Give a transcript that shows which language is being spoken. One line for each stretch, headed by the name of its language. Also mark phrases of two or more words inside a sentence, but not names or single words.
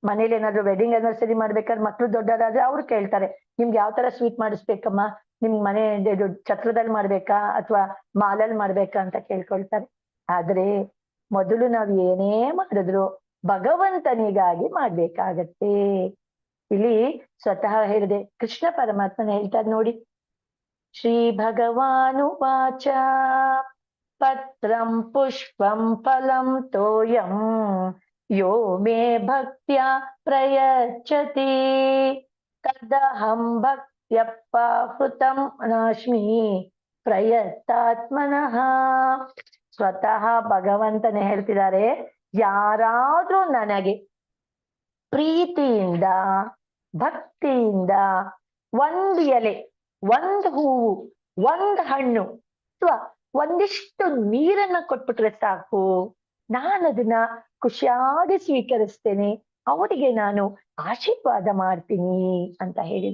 Kannada: ಮನೇಲಿ ಏನಾದ್ರು
English: wedding anniversary
Kannada: ಮಾಡ್ಬೇಕಾದ್ರೆ ಮಕ್ಳು ದೊಡ್ಡವರಾದ್ರೆ ಅವ್ರು ಕೇಳ್ತಾರೆ, ನಿಮ್ಗೆ ಯಾವ ತರ ಸ್ವೀಟ್ ಮಾಡಿಸ್ಬೇಕಮ್ಮ, ನಿಮ್ ಮನೆ ಛತ್ರದಲ್ಲಿ ಮಾಡ್ಬೇಕಾ ಅಥವಾ ಮಾಲಲ್ಲಿ ಮಾಡ್ಬೇಕಾ ಅಂತ ಕೇಳ್ಕೊಳ್ತಾರೆ. ಆದ್ರೆ ಮೊದಲು ನಾವ್ ಏನೇ ಮಾಡಿದ್ರು ಭಗವಂತನಿಗಾಗಿ ಮಾಡ್ಬೇಕಾಗತ್ತೆ. ಇಲ್ಲಿ ಸ್ವತಃ ಹೇಳಿದೆ, ಕೃಷ್ಣ ಪರಮಾತ್ಮನ ಹೇಳ್ತಾರೆ ನೋಡಿ,
Sanskrit: ಶ್ರೀ ಭಗವಾನುವಾಚ ಪತ್ರಂ ಪುಷ್ಪಂ ಫಲಂ ತೋಯಂ ಯೋ ಮೇ ಭಕ್ತ್ಯಾ ಪ್ರಯಚ್ಛತಿ ತದಹಂ ಭಕ್ತ್ಯಪಾಹೃತಂ ನಾಸ್ಮಿ ಪ್ರಯತ್ತಾತ್ಮನಃ.
Kannada: ಸ್ವತಃ ಭಗವಂತನೇ ಹೇಳ್ತಿದ್ದಾರೆ, ಯಾರಾದ್ರೂ ನನಗೆ ಪ್ರೀತಿಯಿಂದ ಭಕ್ತಿಯಿಂದ ಒಂದು ಎಲೆ, ಒಂದು ಹೂವು, ಒಂದು ಹಣ್ಣು ಅಥವಾ ಒಂದಿಷ್ಟು ನೀರನ್ನ ಕೊಟ್ಬಿಟ್ರೆ ಸಾಕು, ನಾನು ಅದನ್ನ ಖುಷಿಯಾಗಿ ಸ್ವೀಕರಿಸ್ತೇನೆ, ಅವರಿಗೆ ನಾನು ಆಶೀರ್ವಾದ ಮಾಡ್ತೀನಿ ಅಂತ ಹೇಳಿದ.